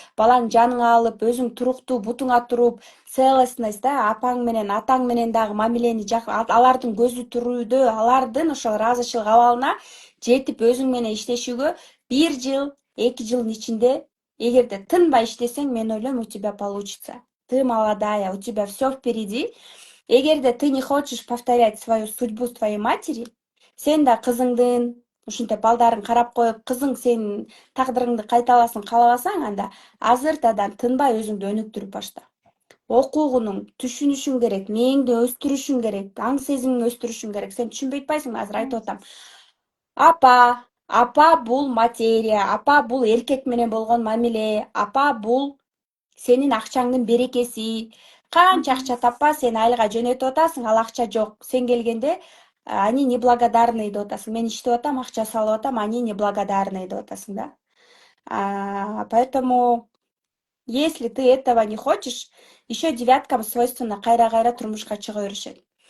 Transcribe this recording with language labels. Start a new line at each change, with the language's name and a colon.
Kyrgyz: балаң жаныңа алып, өзүң туруктуу бутуңа туруп, целостность да, апаң менен, атаң менен дагы мамилени алардын көзү тирүүдө, алардын ошол ыраазычылык абалына жетип өзүң менен иштешүүгө 1 жыл, 2 жылдын ичинде эгерде тынбай иштесең, мен ойлойм,
Russian: у тебя получится. Ты молодая, у тебя все впереди.
Kyrgyz: Эгерде
Russian: ты не хочешь повторять свою судьбу твоей матери,
Kyrgyz: сен да кызыңдын ушинтип балдарын карап коюп, кызың сенин тагдырыңды кайталасын каалабасаң, анда азыртадан тынбай өзүңдү өнүктүрүп башта. Окуугунуң түшүнүшүң керек, мээңди өстүрүшүң керек, аң сезимиңди өстүрүшүң керек. Сен түшүнбөй атпайсыңбы? Азыр айтып атам. Апа бул материя, апа бул эркек менен болгон мамиле, апа бул сенин акчаңдын берекеси. Канча акча таппа, сен айылга жөнөтүп атасың, ал акча жок. Сен келгенде
Russian: они неблагодарные
Kyrgyz: деп атасың. Мен иштеп атам, акча салып атам, они неблагодарные деп атасың да.
Russian: Поэтому если ты этого не хочешь, еще девяткам свойственно
Kyrgyz: кайра-кайра турмушка чыга беришет.